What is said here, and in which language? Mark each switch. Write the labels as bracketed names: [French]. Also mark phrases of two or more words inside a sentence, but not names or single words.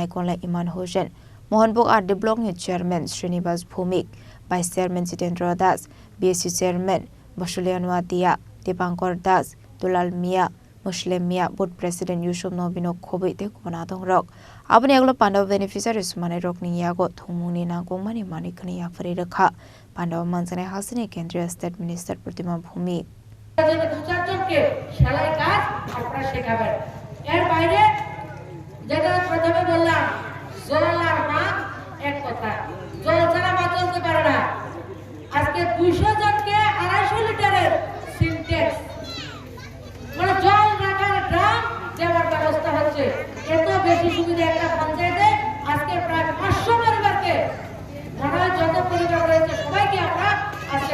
[Kok Borok] Naikonla Iman Hossain Mohanbuk RD Block ni Chairman Srinivas Bhumik [English] Vice Chairman [Kok Borok] Jitendra Das BSC Chairman Basulianwa Tia Dipankar Das Dulal Mia Muslim Mia [English] Board President [Kok Borok] Yusuf Nobino Kobe te Konadong Rock Abani Aglo Panda beneficiaries Mane Rock ni Yago Thumuni Nangong Mani Manikhani Yafari Rakha Panda Manzane Hasani Kendriya [English] State Minister [Kok Borok] Pratima Bhumik [Bangla] যেটা প্রথমে বললাম জল আর না এক কথা জল ছাড়া মাছ চলতে পারে না আজকে 200 জনকে 250 লিটারের সিনটেক্স মানে জল রাখার ড্রাম দেওয়ার ব্যবস্থা হচ্ছে এত বেশি সুবিধা একটা পঞ্চায়েতে আজকে প্রায় 500 পরিবারকে মনে হয় যত পরিবার রয়েছে সবাইকে আমরা আজকে